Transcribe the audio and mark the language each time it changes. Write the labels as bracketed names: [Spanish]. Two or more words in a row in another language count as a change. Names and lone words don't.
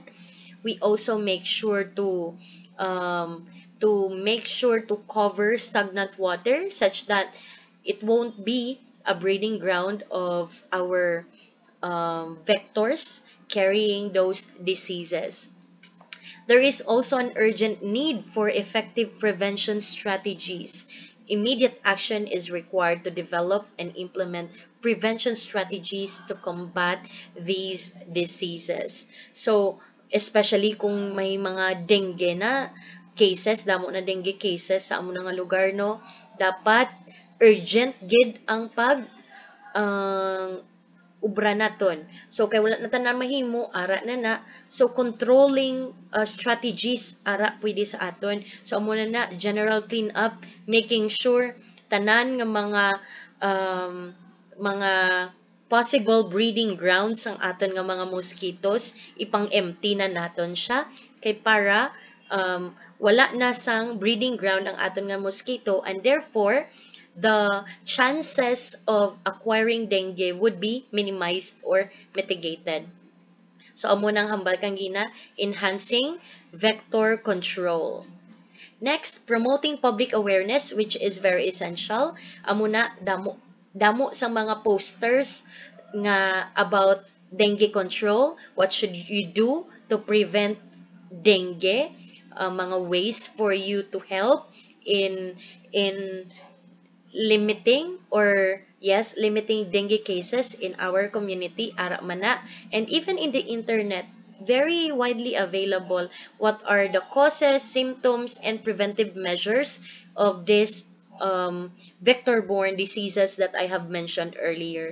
[English] We also make sure to cover stagnant water such that it won't be a breeding ground of our vectors carrying those diseases. There is also an urgent need for effective prevention strategies. Immediate action is required to develop and implement prevention strategies to combat these diseases. So, [Hiligaynon] especially kung may mga dengue na cases, damo na [English] dengue cases [Hiligaynon] sa amo nga lugar, no, dapat [English] urgent gid [Hiligaynon] ang pag ubra naton. So kay wala na tanan mahimo, ara na. So [English] controlling strategies [Hiligaynon] ara pwede sa aton. So amo na [English] general clean up, making sure [Hiligaynon] tanan nga mga [English] possible breeding grounds [Hiligaynon] ang aton nga mga mosquitoes, ipang-empty na naton siya kay para wala na sang [English] breeding ground [Hiligaynon] ang aton nga mosquito, [English] and therefore the chances of acquiring dengue would be minimized or mitigated. [Hiligaynon] So, amo nang hambal kang gina, [English] enhancing vector control. Next, promoting public awareness, which is very essential. [Hiligaynon] Amo na damo sa mga posters nga about dengue control. [English] What should you do to prevent dengue? mga ways for you to help in limiting, or yes, limiting dengue cases in our community, [Hiligaynon] ara mana. [English] And even in the internet, very widely available, what are the causes, symptoms, and preventive measures of this vector-borne diseases that I have mentioned earlier.